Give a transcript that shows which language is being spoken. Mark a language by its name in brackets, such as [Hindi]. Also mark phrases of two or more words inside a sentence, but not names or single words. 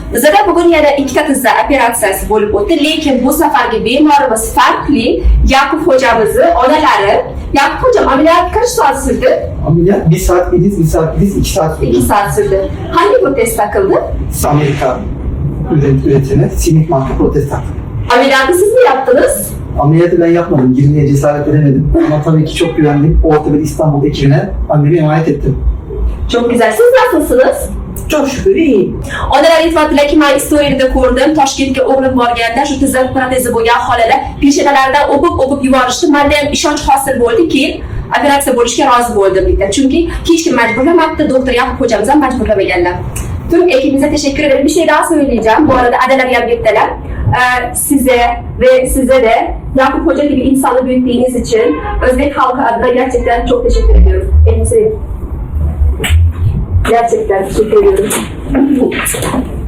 [Uzbek] Bizda bugun yana ikkita tizza operatsiyasi bo'lib o'tdi, lekin bu safargi bemorimiz farqli. Yakup hocamizni onalari. [Turkish] Yakup hocam ameliyat kaç saat sürdü? Ameliyat 1 saat gidiz, 1 saat gidiz, 2 saat sürdü. 2 saat sürdü. Hangi protez takıldı? Amerika üretimi simit marka protez taktı. Ameliyatı siz mi yaptınız? Ameliyatı ben yapmadım, girmeye cesaret edemedim. Ama tabii ki çok güvendim. Ortoped İstanbul ekibine annemi emanet ettim. Çok güzel. Siz nasılsınız? Çok şükür iyi. [Uzbek] Onalar aytibdilarki, men istoriyada ko'rdim, Toshkentga o'g'lim borganda shu tizza protezi bo'lgan holada peshonalaridan o'pib yuborishdi. Menda ham ishonch hosil bo'ldi, keyin operatsiya bo'lishga rozi bo'ldim deydi. Chunki hech kim majburlamabdi, doktor Yakup hocamiz ham majburlamaganlar. [Turkish] Tüm ekibimize teşekkür ederim. Bir şey daha söyleyeceğim. Bu arada adalar yabgetteler. Size ve size de Yakup Hoca gibi insanı büyüttüğünüz için Özbek halkı adına gerçekten çok teşekkür ediyorum. Elinize gerçekten teşekkür ediyorum.